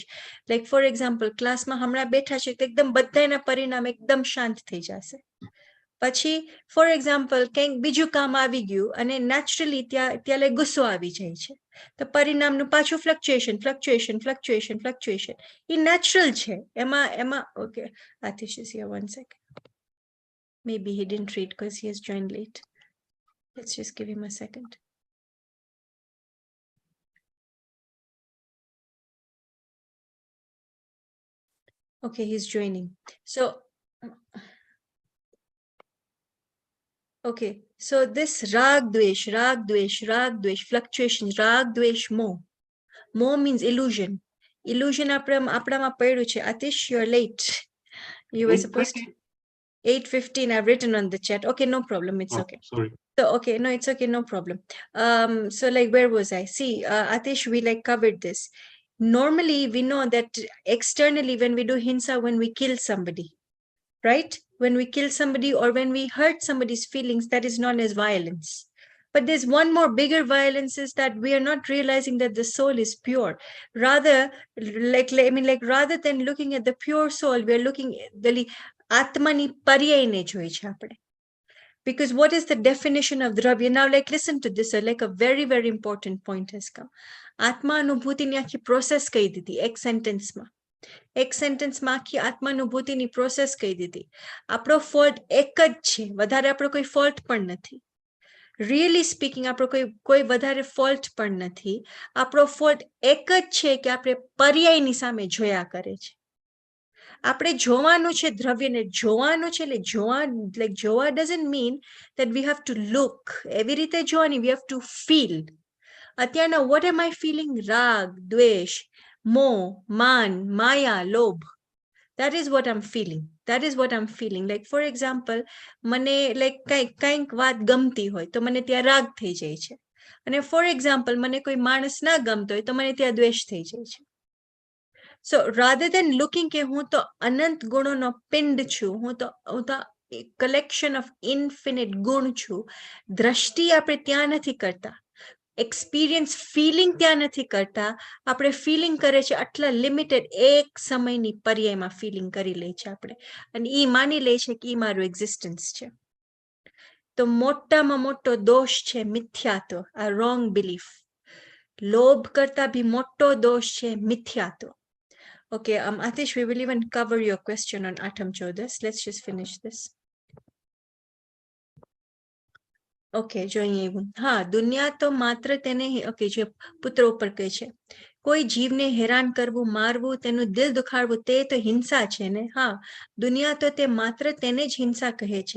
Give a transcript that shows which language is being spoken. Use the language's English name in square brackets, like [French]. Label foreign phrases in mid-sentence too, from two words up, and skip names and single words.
[English] like for example, [Gujarati] ક્લાસમાં હમણાં બેઠા છે તો એકદમ બધાના પરિણામ એકદમ શાંત થઈ જશે. પછી [English] for example [Gujarati] કંઈક બીજું કામ આવી ગયું અને નેચરલી ત્યાં ગુસ્સો આવી જાય છે, તો પરિણામનું પાછું [English] fluctuation, fluctuation, fluctuation, fluctuation. [Gujarati] એ નેચરલ છે. એમાં ઓકે, [English] Atish is here, 1 second. Maybe he didn't read because he has joined late. Let's just give him a second. Okay, he's joining. So okay, so this [Gujarati] રાગ દ્વેષ, રાગ દ્વેષ, રાગ દ્વેષ, fluctuations, રાગ દ્વેષ, મોહ. [English] Moh means illusion. Illusion [Gujarati] આપણામાં પડ્યું છે. [English] Atish, you're late. You were supposed to 8:15. I've written on the chat. Okay, no problem. It's okay. Sorry. So okay, no, it's okay, no problem. So like, where was I? See, Atish, we like covered this. Normally, we know that externally, when we do hinsa, when we kill somebody, right? When we kill somebody or when we hurt somebody's feelings, that is known as violence. But there's one more bigger violence, is that we are not realizing that the soul is pure. Rather, rather than looking at the pure soul, we are looking at the [Gujarati] આત્માની પર્યાયને જોઈ છે આપણે. [English] Because what is the definition of dravya? Now, like, listen to this, like a very, very important point has come. [Gujarati] આત્મા અનુભૂતિ ની આખી process કહી દીધી એક સેન્ટેન્સમાં. એક સેન્ટેન્સમાં આખી આત્માનુભૂતિની પ્રોસેસ કહી દીધી. આપણો ફોલ્ટ એક જ છે, વધારે આપણો કોઈ ફોલ્ટ પણ નથી. [English] really speaking [Gujarati] આપણો કોઈ વધારે ફોલ્ટ પણ નથી. આપણો ફોલ્ટ એક જ છે કે આપણે પર્યાયની સામે જોયા કરે છે. આપણે જોવાનું છે દ્રવ્યને, જોવાનું છે. એટલે જોવા [English] doesn't mean that we have to look. [Gujarati] એવી રીતે જોવાની, [English] we have to feel. [Gujarati] અત્યારના [English] what am I feeling? [Gujarati] રાગ, દ્વેષ, મોહ, માન, માયા, લોભ. [English] That is what I'm feeling. That is what I'm feeling. Like, for example, [Gujarati] મને like કંઈક વાત ગમતી હોય તો મને ત્યાં રાગ થઈ જાય છે. [English] અને for example, [Gujarati] મને કોઈ માણસ ના ગમતો હોય તો મને ત્યાં દ્વેષ થઈ જાય છે. [English] So rather than looking [Gujarati] કે હું તો અનંત ગુણોનો પિંડ છું, હું તો [English] collection of infinite [Gujarati] ગુણ છું, દ્રષ્ટિ આપણે ત્યાં નથી કરતા. [English] experience feeling [Gujarati] ત્યાં નથી કરતા. આપણે ફિલિંગ કરે છે આટલા લિમિટેડ એક સમયની પર્યાયમાં ફિલિંગ કરી લે છે આપણે, અને ઈ માની લે છે કે ઈ મારું એક્ઝિસ્ટન્સ છે. તો મોટામાં મોટો દોષ છે મિથ્યાત્વ, આ [English] wrong belief. [Gujarati] લોભ કરતા ભી મોટો દોષ છે મિથ્યાત્વ. [English] Okay, Atish, we will even cover your question on Atam Chodas. Let's just finish this. [Gujarati] ઓકે, જોઈએ એવું. હા, દુનિયા તો માત્ર તેને ઓકે જે પુત્ર ઉપર કહે છે, કોઈ જીવને હેરાન કરવું, મારવું, તેનું દિલ દુખાડવું, તે તો હિંસા છે ને. હા, દુનિયા તો તે માત્ર તેને જ હિંસા કહે છે.